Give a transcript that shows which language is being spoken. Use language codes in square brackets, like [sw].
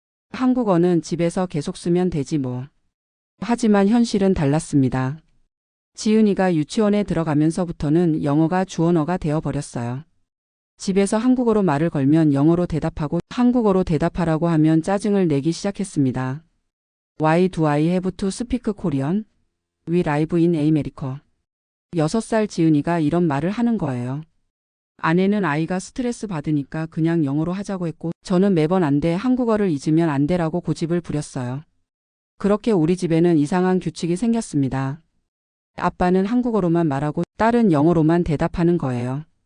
[ko] 한국어는 집에서 계속 쓰면 되지 뭐. 하지만 현실은 달랐습니다. 지은이가 유치원에 들어가면서부터는 영어가 주언어가 되어버렸어요. 집에서 한국어로 말을 걸면 영어로 대답하고 한국어로 대답하라고 하면 짜증을 내기 시작했습니다. [en] Why do I have to speak Korean? We live in America. [ko] 6살 지은이가 이런 말을 하는 거예요. 아내는 아이가 스트레스 받으니까 그냥 영어로 하자고 했고 저는 매번 안 돼, 한국어를 잊으면 안 돼라고 고집을 부렸어요. 그렇게 우리 집에는 이상한 규칙이 생겼습니다. 아빠는 한국어로만 말하고 딸은 영어로만 대답하는 거예요.